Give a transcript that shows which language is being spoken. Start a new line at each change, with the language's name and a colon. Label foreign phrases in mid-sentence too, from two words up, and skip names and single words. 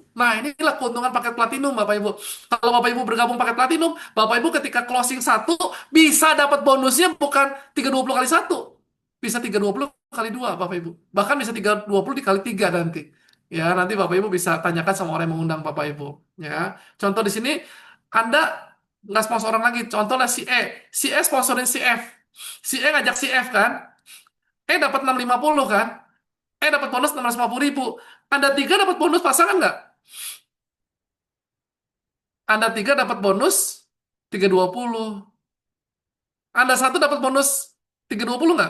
Indonesian: Nah, inilah keuntungan paket platinum Bapak Ibu. Kalau Bapak Ibu bergabung paket platinum, Bapak Ibu ketika closing 1 bisa dapat bonusnya bukan 320 kali 1. Bisa 320 kali 2 Bapak Ibu. Bahkan bisa 320 dikali 3 nanti. Ya, nanti Bapak Ibu bisa tanyakan sama orang yang mengundang Bapak Ibu. Ya, contoh di sini Anda nggak sponsor orang lagi. Contohnya si E. Si E sponsorin si F. Si E ngajak si F kan. Dapat 650 kan? Dapat bonus 650.000. Anda 3 dapat bonus pasangan nggak? Anda 3 dapat bonus 320. Anda 1 dapat bonus 320 nggak?